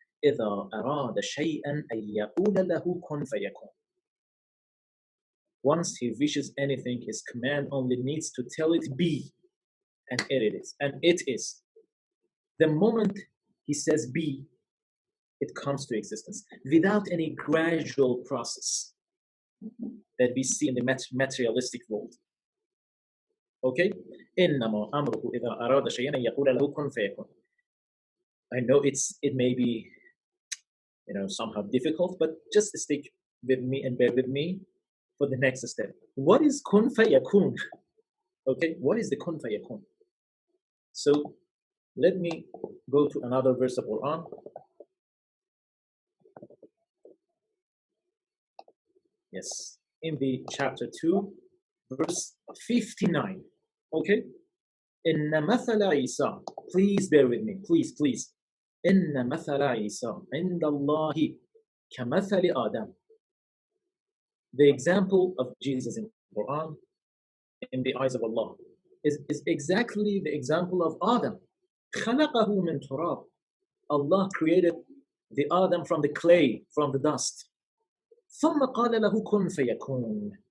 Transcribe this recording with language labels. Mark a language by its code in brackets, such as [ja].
[ar] إِذَا أَرَادَ شَيْئًا أَن يَقُولَ لَهُ كُنْ فَيَكُونَ. [en] Once he wishes anything, his command only needs to tell it be, and it is. And it is. The moment he says be, it comes to existence without any gradual process that we see in the materialistic world. Okay? [ar] إنما أمره إذا أراد شيئا أن يقول له كن فيكون. [en] I know it may be, somehow difficult, but just stick with me and bear with me for the next step. What is kun fayakun? Okay, what is the kun fayakun? So let me go to another verse of Quran. Yes, in the chapter 2, verse 59. Okay, [ar] إن مثل عيسى, [en] please bear with me, please. [ar] إن مثل عيسى عند الله كمثل آدم. [en] The example of Jesus in the Quran, in the eyes of Allah, is exactly the example of Adam. [ar] خلقه من تراب. [en] Allah created the Adam from the clay, from the dust. [ar] ثم قال له كن فيكون.